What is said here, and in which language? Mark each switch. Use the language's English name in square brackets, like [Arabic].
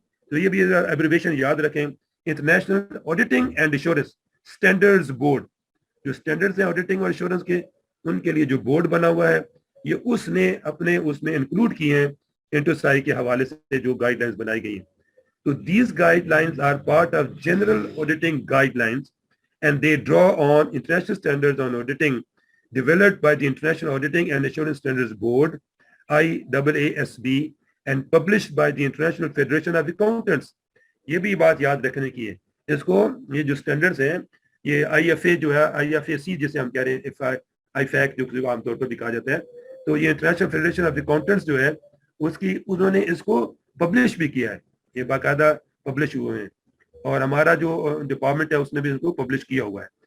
[Urdu] تو یہ بھی ایبریویشن یاد رکھیں, international auditing and assurance standards board. جو اسٹینڈرڈز ہیں آڈیٹنگ اور ایشورنس کے, ان کے لیے جو بورڈ بنا ہوا ہے, یہ اس نے اپنے اس میں انکلوڈ کیے ہیں انٹرسائی کے حوالے سے جو گائیڈ لائنز بنائی گئی ہیں. [English] تو these guidelines are part of general auditing guidelines and they draw on international standards on auditing developed by the International Auditing and Assurance Standards Board IAASB and published by the International Federation of Accountants. [Urdu] یہ بھی بات یاد رکھنے کی ہے. اس کو یہ جو سٹینڈرڈز ہیں, یہ IFA جو ہے, IFAC جسے ہم کہہ رہے ہیں, IFAC جو عام طور پر بھی کہا جاتا ہے, تو یہ انٹرنیشنل فیڈریشن آف اکاؤنٹنٹس جو ہے اس کی انہوں نے اس کو پبلش بھی کیا ہے. یہ باقاعدہ پبلش ہوئے ہیں, اور ہمارا جو ڈپارٹمنٹ ہے اس نے بھی اس کو پبلش کیا ہوا ہے.